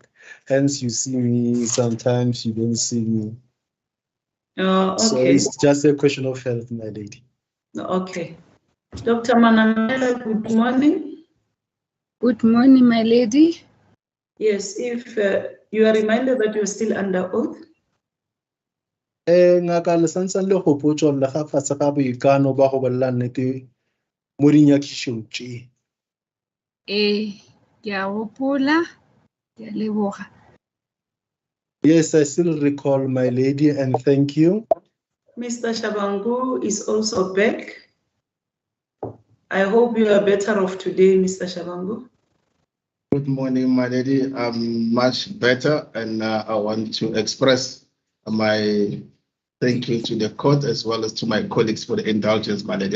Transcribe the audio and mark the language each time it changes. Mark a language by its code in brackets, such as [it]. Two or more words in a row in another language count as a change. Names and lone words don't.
[en] Hence, you see me, sometimes you don't see me. Okay. So it's just a question of health, my lady. Okay. Dr. Manamela, good morning. Good morning, my lady. Yes, if you are reminded that you're still under oath. [nso] Ngaka le santsane le gopotso le ga fatshe ga boikano ba go bolela nnete mo dinyakishong tse. Ke a gopola, ke a leboga. [en] Yes, I still recall, my lady, and thank you. Mr. Shabangu is also back. I hope you are better off today, Mr. Shabangu. Good morning, my lady. I'm much better, and I want to express my thank you to the court as well as to my colleagues for the indulgence, my lady.